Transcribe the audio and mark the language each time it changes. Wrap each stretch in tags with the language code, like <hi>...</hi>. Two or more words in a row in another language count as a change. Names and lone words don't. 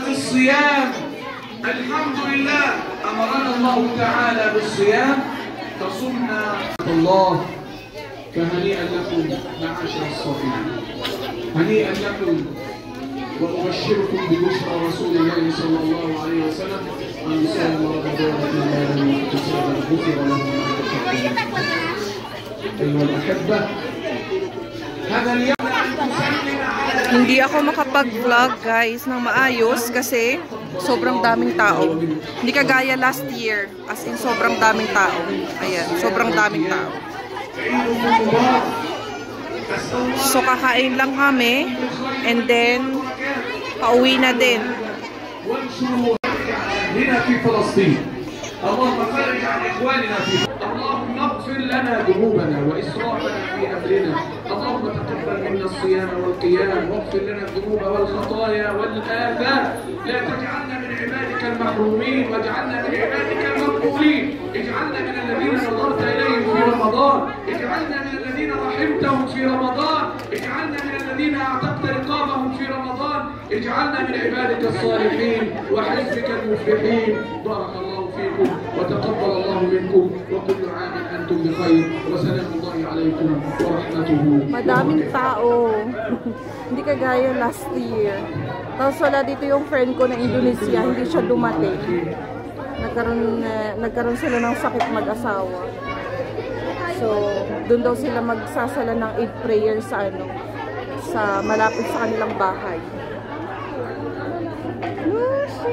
<ar>الصيام الحمد لله أمرنا الله تعالى بالصيام فصمنا الله فهنيئا لكم معاشر الصائمين هنيئا لكم وأبشركم ببشرى رسول الله صلى الله عليه وسلم من صام رمضان إيمانا واحتسابا غفر له ما تقدم أيها الأحبة هذا اليوم</ar> <tl>Hindi ako makapag-vlog guys ng maayos kasi sobrang daming tao. Hindi kagaya</tl> <en>last year. As in</en> <tl>sobrang daming tao. Ayan, sobrang daming tao. So kakain lang kami</tl> <en>and then</en> <tl>pauwi na din.</tl> <ar>اللهم فرج عن إخواننا في اللهم اغفر لنا ذنوبنا وإسرافنا في أمرنا اللهم تقبل منا الصيام والقيام واغفر لنا الذنوب والخطايا والآثام لا تجعلنا من عبادك المحرومين واجعلنا من عبادك المقبولين اجعلنا من الذين نظرت إليهم في رمضان اجعلنا من الذين رحمتهم في رمضان اجعلنا من الذين أعتقت رقابهم في رمضان اجعلنا من عبادك الصالحين وحزبك المفلحين بارك الله فيكم وتقبل الله منكم وكل عام أنتم بخير وسلام الله عليكم ورحمته.</ar> <tl>Madaming tao. Hindi kagaya</tl> <en>last year.</en> <tl>Tapos wala dito yung friend ko na Indonesia, hindi siya dumating. Nagkaroon sila ng sakit mag-asawa. So, doon daw sila magsasala ng Eid prayer sa malapit sa kanilang bahay.</tl>